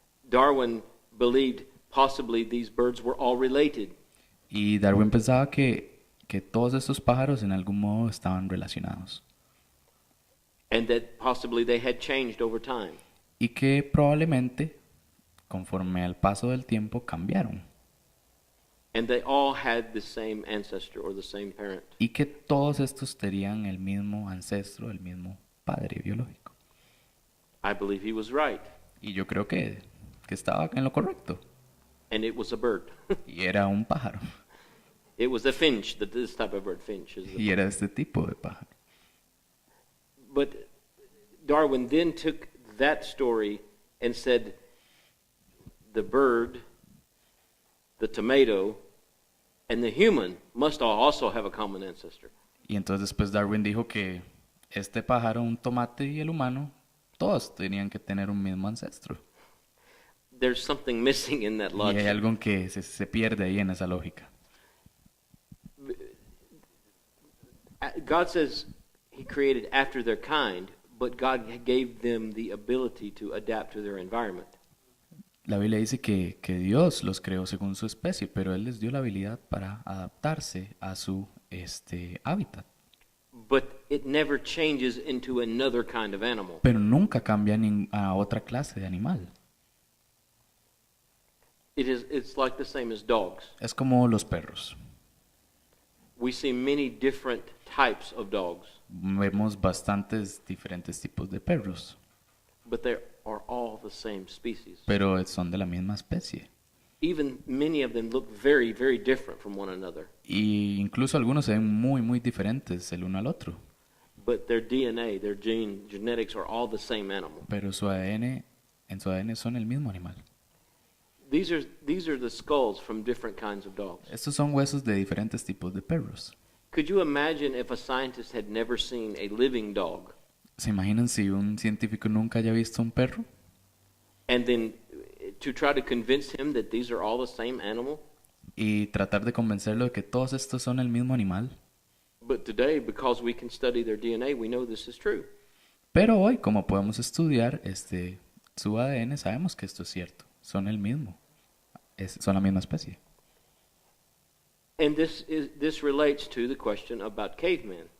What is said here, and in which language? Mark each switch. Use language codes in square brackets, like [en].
[en] Darwin believed possibly these birds were all related. [es] Y Darwin pensaba que todos estos pájaros en algún modo estaban relacionados. [en] And that possibly they had changed over time. [es] Y que probablemente, conforme al paso del tiempo, cambiaron. [en] And they all had the same ancestor or the same parent. [es] Y que todos estos tenían el mismo ancestro, el mismo padre biológico. [en] I believe he was right. [es] Y yo creo que estaba en lo correcto. [en] And it was a bird. [es] Y era un pájaro. [en] It was a finch, this type of bird, finch. [es] Y era este tipo de pájaro. [en] But Darwin then took that story and said the bird, the tomato, and the human must also have a common ancestor. [es] Y entonces después Darwin dijo que este pájaro, un tomate y el humano, todos tenían que tener un mismo ancestro. [en] There's something missing in that [es] Y [en] logic. [es] hay algo que se pierde ahí en esa lógica. [en] God says he created after their kind, but God gave them the ability to adapt to their environment. [es] La Biblia dice que Dios los creó según su especie, pero Él les dio la habilidad para adaptarse a su hábitat. [en] But it never changes into another kind of animal. [es] Pero nunca cambia a otra clase de animal. [en] It's like the same as dogs. [es] Es como los perros. [en] we see many different types of dogs, [es] Vemos bastantes diferentes tipos de perros, [en] but they are all the same species. [es] pero son de la misma especie. [en] Even many of them look very, very different from one another, [es] Y incluso algunos se ven muy, muy diferentes el uno al otro. [en] but their DNA, their genetics are all the same animal. [es] Pero en su ADN son el mismo animal. [en] These are the skulls from different kinds of dogs. [es] Estos son huesos de diferentes tipos de perros. [en] Could you imagine if a scientist had never seen a living dog [es] ¿Se imaginan si un científico nunca haya visto un perro? [en] and then to try to convince him that these are all the same animal? [es] Y tratar de convencerlo de que todos estos son el mismo animal. [en] But today, because we can study their DNA, we know this is true. [es] Pero hoy, como podemos estudiar su ADN, sabemos que esto es cierto. Son el mismo. Son la misma especie. [en] And this relates to the question about cavemen.